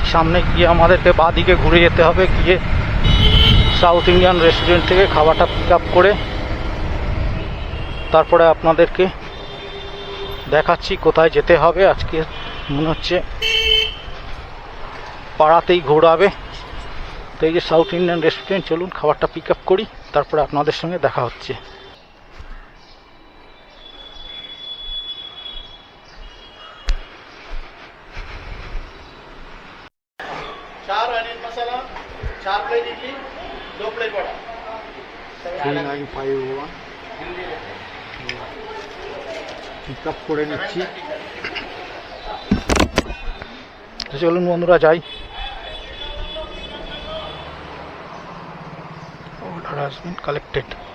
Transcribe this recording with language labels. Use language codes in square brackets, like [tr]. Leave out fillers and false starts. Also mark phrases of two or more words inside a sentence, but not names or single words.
[bn] সামনে গিয়ে আমাদেরকে বাঁদিকে ঘুরে যেতে হবে, গিয়ে [en] South Indian restaurant [bn] থেকে খাবারটা [en] pick up [bn] করে তারপরে আপনাদেরকে দেখাচ্ছি কোথায় যেতে হবে। আজকে মনে হচ্ছে পাড়াতেই ঘোরাবে। তো এই যে [en] South Indian restaurant, [bn] চলুন খাবারটা [en] pick up [bn] করি, তারপরে আপনাদের সঙ্গে দেখা হচ্ছে। [hi] चार अनिल मसाला, 4 प्लेट इडली, 2 प्लेट वड़ा, 3951 [bn] পিক আপ করে নিচ্ছি। চলুন বন্ধুরা যাই। [en] order has been collected.